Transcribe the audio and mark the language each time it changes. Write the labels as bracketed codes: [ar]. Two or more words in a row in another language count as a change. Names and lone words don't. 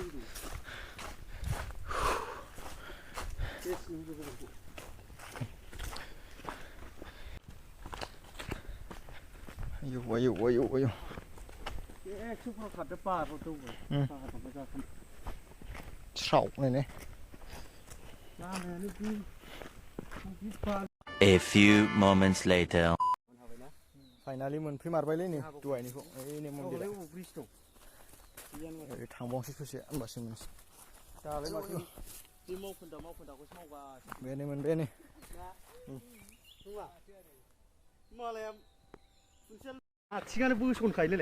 [brx] आयौ आयौ आयौ आयौ स्राव नायनाय [en] A few moments later. [brx] फाइनालि मोनफैमारबायलै नै दहायनिखौ ओइ नै मन्दिरा थांबावनोसै ससे होनबासो मोनसै जालाय माथो बे मावखोन्दाखौसो मावगासिनो बेनो मोनबाय नै नङा मालाया आथिङानो बोसनखायोलै